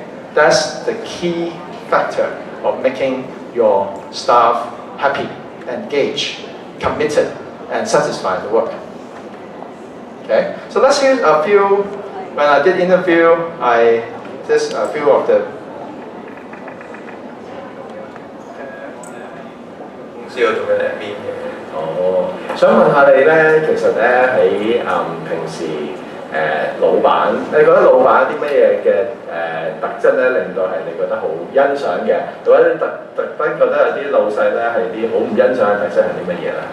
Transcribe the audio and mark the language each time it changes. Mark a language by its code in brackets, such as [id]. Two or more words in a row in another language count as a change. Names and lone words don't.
[en] That's the key factor of making your staff happy, engaged, committed, and satisfied with work. Okay? So let's hear a few. When I did interview, I did a few of the [yue] 公司嗰度嘅 admin 嘅。哦，想問下你咧，其實咧喺平時老闆，你覺得老闆有啲乜嘢嘅特質咧，令到係你覺得好欣賞嘅，或者特登覺得有啲老細咧係啲好唔欣賞嘅特質係啲乜嘢咧？